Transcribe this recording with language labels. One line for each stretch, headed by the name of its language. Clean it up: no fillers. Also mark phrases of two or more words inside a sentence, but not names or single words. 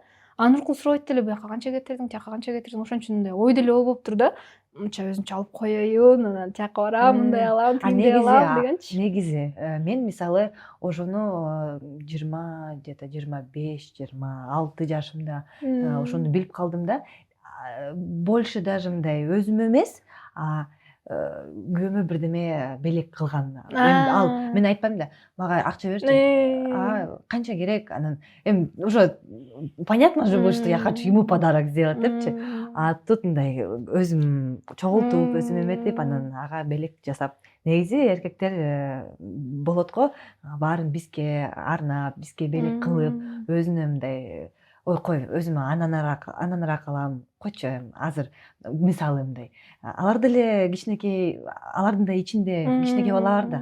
Kyrgyz: Нуркул сурайт деле, буяка канча кетирдиң, тияка канча кетирдиң, ошон үчүн мындай ой деле болуптур да. Мынча өзүнчө алып коеюн, анан тияка барам, мындай алам, тигиндей алам дегенчи. Негизи мен мисалы ошону 20, где-то 25-26 жашымда ошону билип калдым да.
Russian: Больше даже
Kyrgyz: мындай өзүм эмес, күйөөмө бирдеме белек кылган. Ал мен айтпайм да, мага акча берчи. Канча керек? Анан эми
Russian: уже понятно же было, что я хочу ему подарок сделать депчи.
Kyrgyz: А тут мындай өзүм чогултуп, өзүм эметип, анан ага белек жасап. Негизи эркектер болот го, баарын бизге арнап, бизге белек кылып, өзүнө мындай ой кой, өзүмө ананараак кылам. Койчу азыр мисалы мындай. Алар деле кичинекей, алардын да ичинде кичинекей балалар да.